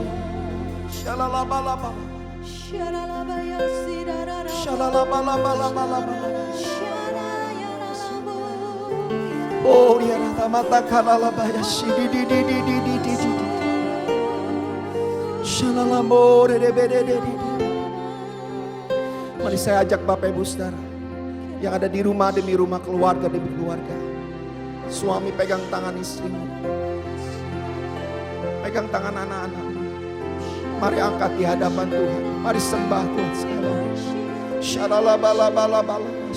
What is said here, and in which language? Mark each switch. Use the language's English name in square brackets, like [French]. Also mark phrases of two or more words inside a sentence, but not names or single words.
[Indonesian] Shalalabalabala. Shalalabalabalabala. Oh, Yarata Mata Kalalabaya Shididididididididi. Shalalamore debedededidi. Mari saya ajak Bapak Ibu Saudara yang ada di rumah demi rumah, keluarga demi keluarga. Suami pegang tangan istrimu, pegang tangan anak-anakmu. Mari angkat di hadapan Tuhan. Mari sembah Tuhan sekarang. Shalalabalabala.